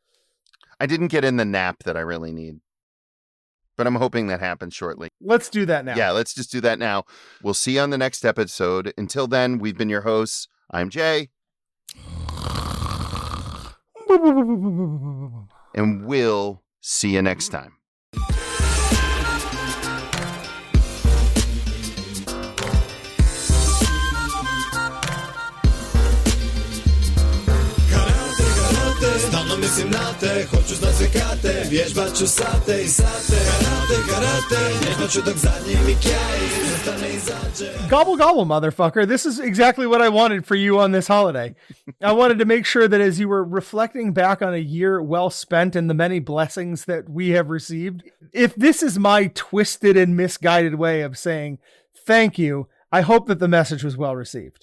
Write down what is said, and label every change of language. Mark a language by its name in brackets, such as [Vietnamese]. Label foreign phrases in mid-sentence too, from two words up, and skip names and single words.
[English] I didn't get in the nap that I really need. but I'm hoping that happens shortly. Let's do that now. Yeah, let's just do that now. We'll see you on the next episode. Until then, we've been your hosts. I'm Jay. And we'll see you next time. [Croatian] Stalno mislim na te, hoću znat sve kate, vježbat ću sate i sate. Karate, vježbat ću dok zadnji mi kjaj zostane izađe. [English] Gobble, gobble, motherfucker. This is exactly what I wanted for you on this holiday. I wanted to make sure that as you were reflecting back on a year well spent and the many blessings that we have received, if this is my twisted and misguided way of saying thank you, I hope that the message was well received.